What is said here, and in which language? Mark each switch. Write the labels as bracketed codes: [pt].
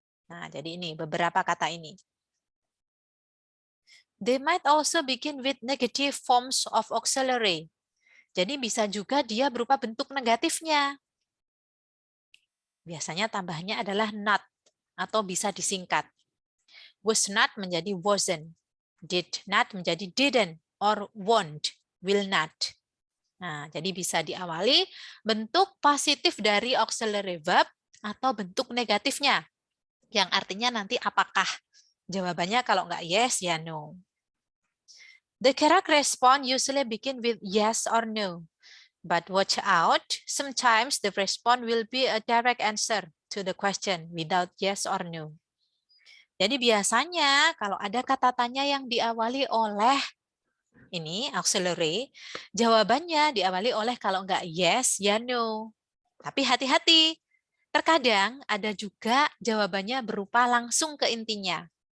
[id] Nah, jadi ini beberapa kata ini. [en] They might also begin with negative forms of auxiliary. [id] Jadi bisa juga dia berupa bentuk negatifnya. Biasanya tambahnya adalah not atau bisa disingkat. Was not menjadi wasn't. Did not menjadi didn't or won't, will not. Nah, jadi bisa diawali bentuk positif dari auxiliary verb atau bentuk negatifnya. Yang artinya nanti apakah. Jawabannya kalau nggak yes, ya no. [en] The correct response usually begin with yes or no. But watch out, sometimes the response will be a direct answer to the question without yes or no. [id] Jadi biasanya kalau ada kata tanya yang diawali oleh ini auxiliary, jawabannya diawali oleh kalau enggak yes, ya no. Tapi hati-hati, terkadang ada juga jawabannya berupa langsung ke intinya.